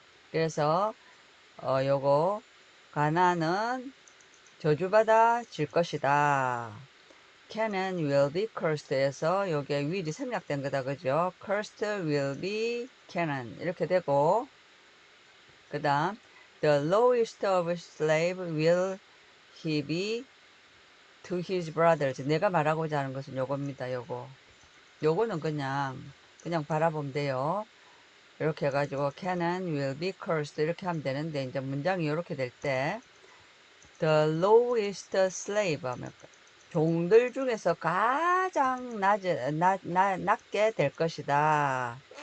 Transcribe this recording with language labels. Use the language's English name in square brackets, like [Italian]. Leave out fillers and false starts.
[Korean] 그래서 요거 가나안은 저주받아질 것이다. Canaan will be cursed에서 요게 will이 생략된 거다. 그죠? [English] Cursed will be Canaan [Korean] 이렇게 되고, 그 다음 [English] the lowest of slave will he be to his brothers. [Korean] 내가 말하고자 하는 것은 요겁니다. 요거는 그냥 바라보면 돼요. 이렇게 해가지고 Canaan will be cursed 이렇게 하면 되는데, 이제 문장이 이렇게 될 때 the lowest slave 하면 종들 중에서 가장 낮게 될 것이다.